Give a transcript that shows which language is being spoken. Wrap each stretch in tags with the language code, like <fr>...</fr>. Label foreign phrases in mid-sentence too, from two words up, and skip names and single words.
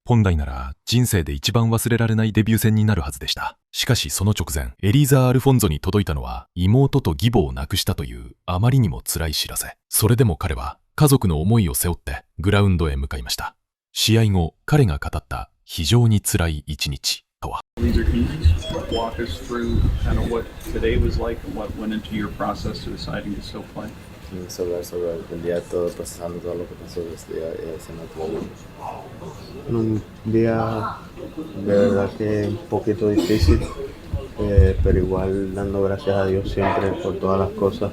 <ja>本来なら人生で一番忘れられないデビュー戦になるはずでした。しかしその直前、エリーザ・アルフォンゾに届いたのは妹と義母を亡くしたというあまりにも辛い知らせ。それでも彼は家族の思いを背負ってグラウンドへ向かいました。試合後、彼が語った非常に辛い一日とは。</ja> <es>Sobre el día todo, procesando todo lo que pasó este día, ese no tuvo un día de verdad que un poquito difícil, pero igual dando gracias a Dios siempre por todas las cosas.</es>